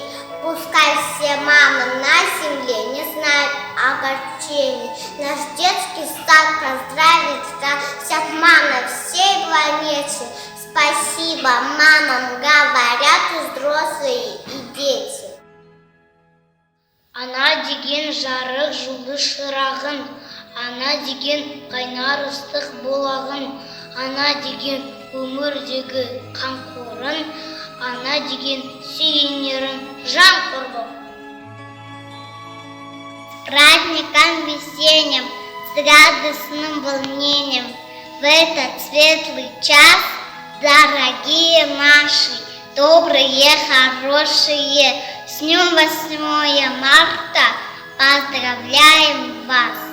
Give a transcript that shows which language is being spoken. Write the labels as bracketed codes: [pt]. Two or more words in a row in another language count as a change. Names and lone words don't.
[ru] Пускай все мамы на земле не знают огорчений. Наш детский сад поздравит всех мам на всей планете. Спасибо мамам, говорят взрослые и дети. [kk] Ана деген жарық жұлдыз шырағын, ана деген қайнар ыстық бұлағын, ана деген өмірдегі қамқорын, ана деген сүйенерін жан құрбым. [ru] С праздником весенним, с радостным волнением, в этот светлый час, дорогие наши, добрые, хорошие, с днем 8 марта поздравляем вас!